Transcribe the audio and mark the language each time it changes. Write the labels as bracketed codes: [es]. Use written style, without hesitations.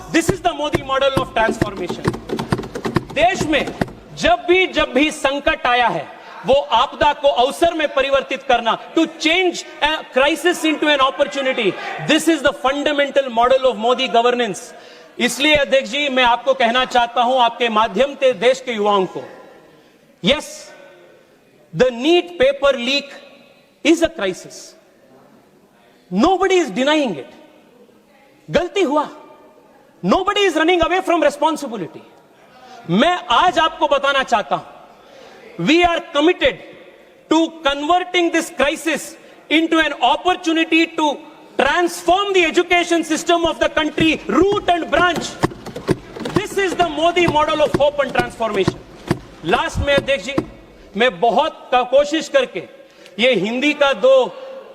[en] This is the Modi model of transformation. [hi] देश में जब भी संकट आया है, वो आपदा को अवसर में परिवर्तित करना, [en] To change crisis into an opportunity, this is the fundamental model of Modi governance. [hi] इसलिए अध्यक्ष जी, मैं आपको कहना चाहता हूं, आपके माध्यम से देश के युवाओं को, [en] Yes, the NEET paper leak is a crisis. Nobody is denying it. [hi] गलती हुआ. [en] Nobody is running away from responsibility. [hi] मैं आज आपको बताना चाहता हूं, [en] we are committed to converting this crisis into an opportunity to transform the education system of the country, root and branch. This is the Modi model of hope and transformation. Last [hi] में अध्यक्ष जी, मैं बहुत कोशिश करके ये हिंदी का 2